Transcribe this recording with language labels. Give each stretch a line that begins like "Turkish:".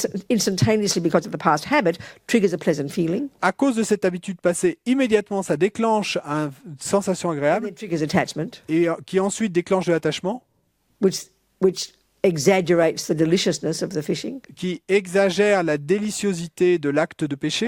English: instantaneously because of the past habit, triggers a pleasant feeling.
French: À cause de cette habitude passée, immédiatement, ça déclenche une sensation agréable.
English: And then triggers attachment.
French: Et qui ensuite déclenche de l'attachement.
English: Which exaggerates the deliciousness of the fishing.
French: Qui exagère la déliciosité de l'acte de pêcher.